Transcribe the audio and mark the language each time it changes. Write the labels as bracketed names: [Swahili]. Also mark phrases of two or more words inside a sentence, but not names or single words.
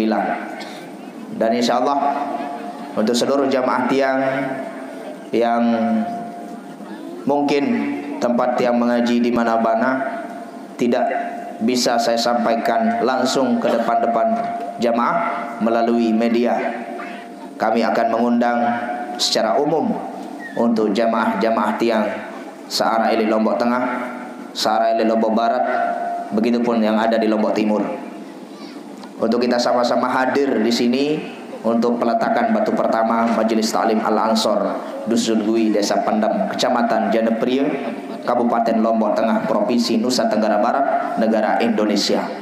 [Indonesian] Dan insyaallah untuk seluruh jamaah tiang yang mungkin tempat yang mengaji di mana-mana tidak bisa saya sampaikan langsung ke depan-depan jamaah melalui media, kami akan mengundang secara umum untuk jamaah-jamaah tiang searah ili Lombok Tengah, searah ili Lombok Barat, begitupun yang ada di Lombok Timur, untuk kita sama-sama hadir di sini untuk peletakan batu pertama Majelis Taklim Al-Ansor Dusun Gui, Desa Pendam, Kecamatan Janepria, Kabupaten Lombok Tengah, Provinsi Nusa Tenggara Barat, negara Indonesia.